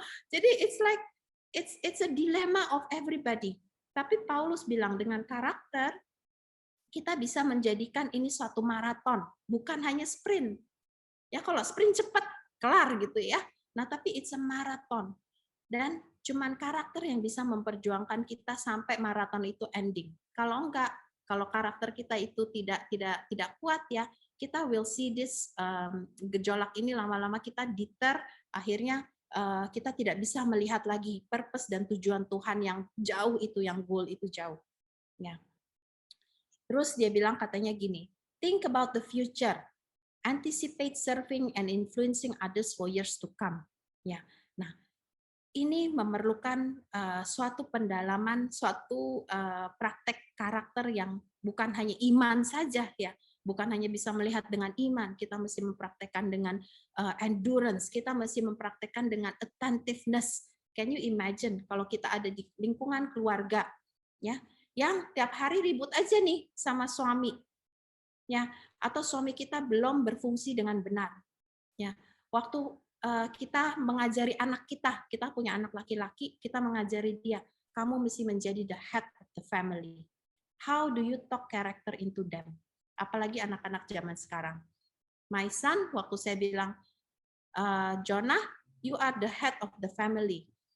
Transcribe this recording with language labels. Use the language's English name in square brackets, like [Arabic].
[English] Jadi it's a dilemma of everybody. [Indonesian] Tapi Paulus bilang dengan karakter kita bisa menjadikan ini suatu maraton, bukan hanya sprint. Ya kalau sprint cepat kelar gitu ya. Nah, tapi [English] it's a marathon. [Indonesian] Dan cuman karakter yang bisa memperjuangkan kita sampai maraton itu ending. Kalau enggak, kalau karakter kita itu tidak kuat ya, kita [English] will see this [Indonesian] gejolak ini lama-lama kita deter, akhirnya kita tidak bisa melihat lagi purpose dan tujuan Tuhan yang jauh itu, yang goal itu jauh. Ya. Terus dia bilang katanya gini, [English] think about the future, anticipate serving and influencing others for years to come. [Indonesian] Ya, nah ini memerlukan suatu pendalaman, suatu praktek karakter yang bukan hanya iman saja ya, bukan hanya bisa melihat dengan iman, kita mesti mempraktekkan dengan endurance, kita mesti mempraktekkan dengan attentiveness. [English] Can you imagine [Indonesian] kalau kita ada di lingkungan keluarga, ya, yang tiap hari ribut aja nih sama suami, ya, atau suami kita belum berfungsi dengan benar, ya. Waktu kita mengajari anak kita punya anak laki-laki, kita mengajari dia, kamu mesti menjadi [English] the head of the family. How do you talk character into them? [Indonesian] Apalagi anak-anak zaman sekarang. [English] My son, [Indonesian] waktu saya bilang, [English] Jonah, you are the head of the family.